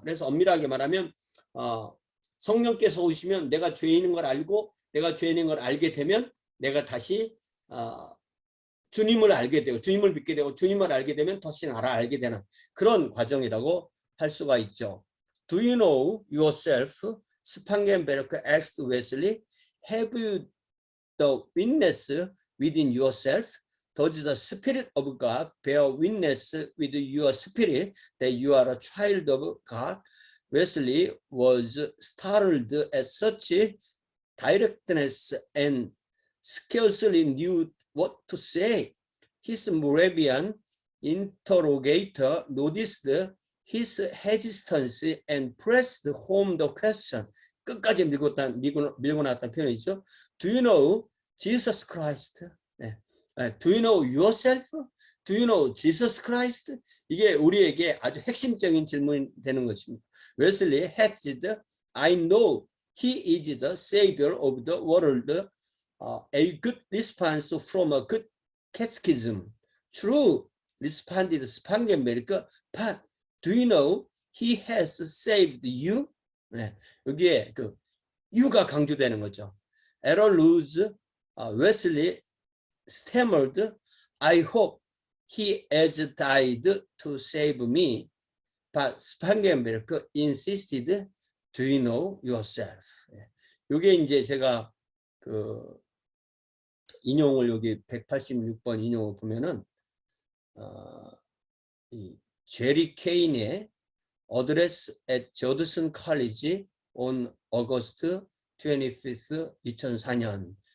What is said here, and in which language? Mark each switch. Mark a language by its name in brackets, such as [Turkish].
[Korean] 그래서 엄밀하게 말하면 성령께서 오시면 내가 죄인인 걸 알고 내가 죄인인 걸 알게 되면 내가 다시 주님을 알게 되고 주님을 믿게 되고 주님을 알게 되면 다시 나를 알게 되는 그런 과정이라고 할 수가 있죠. [English] Do you know yourself? [Korean] 스팡겐베르크 [English] asked Wesley. have you the witness within yourself? Does the Spirit of God bear witness with your spirit that you are a child of God? Wesley was startled at such directness and scarcely knew what to say. His Moravian interrogator noticed his hesitance and pressed home the question. [Korean] 끝까지 밀고 나왔다는 표현이죠. [English] Do you know Jesus Christ? 네. Do you know yourself? Do you know Jesus Christ? [Korean] 이게 우리에게 아주 핵심적인 질문이 되는 것입니다. [English] 웨슬리 했지드, I know he is the savior of the world. A good response from a good catechism. True, responded 스판겐베르크. But do you know he has saved you? [Korean] 네, 여기에 그 you가 강조되는 거죠. [English] 에럴 루즈, 웨슬리 stammered, I hope he has died to save me. But 스판겐베르크 insisted, do you know yourself? [Korean] 이게 이제 제가 그 인용을 여기 186번 인용을 보면은 이 제리 케인의 Address at Judson College on August 25th, 2004년.